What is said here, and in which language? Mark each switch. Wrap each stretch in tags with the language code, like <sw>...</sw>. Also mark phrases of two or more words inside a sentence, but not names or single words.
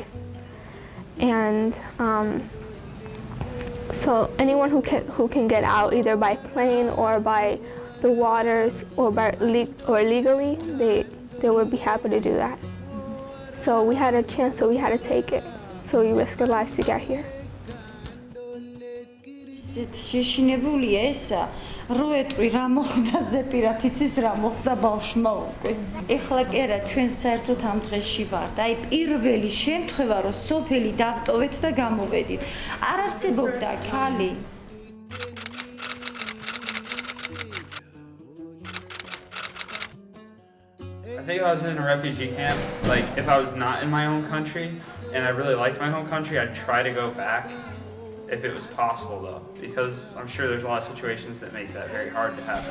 <en>And so anyone who can get out, either by plane or by the waters or legally, they would be happy to do that. So we had a chance, so we had to take it. So we risked our lives to get here.</en> <ka>შეშინებულია ესა, რო ეტყვი რა მოხდა ზეპირად იცის რა მოხდა ბავშვმა უკვე. ეხლა კი არა, ჩვენ საერთოდ ამ დღეში ვართ. აი პირველი შემთხვევა, რომ სოფელი დავტოვეთ და გამოვედით. არ არსებობდა ქალი.</ka> <en>I think if I was in a refugee camp, like if I was not in my own country and I really liked my home country, I'd try to go back if it was possible though, because I'm sure there's a lot of situations that make that very hard to happen.</en>